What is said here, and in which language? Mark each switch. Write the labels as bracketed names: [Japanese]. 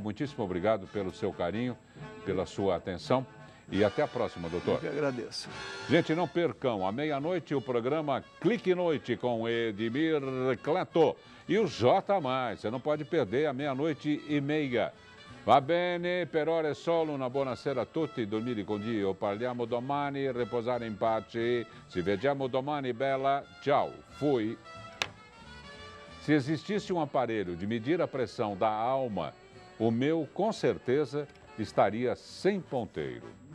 [Portuguese] Muitíssimo obrigado pelo seu carinho, pela sua atenção. E até a próxima, doutor. Eu que agradeço. Gente, não percam, à meia-noite, o programa Clique Noite com Edmir Cleto. E o J+, você não pode perder, à 00:30. [Italian] Va bene, per ora è solo una buonasera a tutti, dormire con Dio. Parliamo domani, riposare in pace. Ci vediamo domani, bella. [Portuguese] Tchau, fui. Se existisse um aparelho de medir a pressão da alma, o meu, com certeza, estaria sem ponteiro.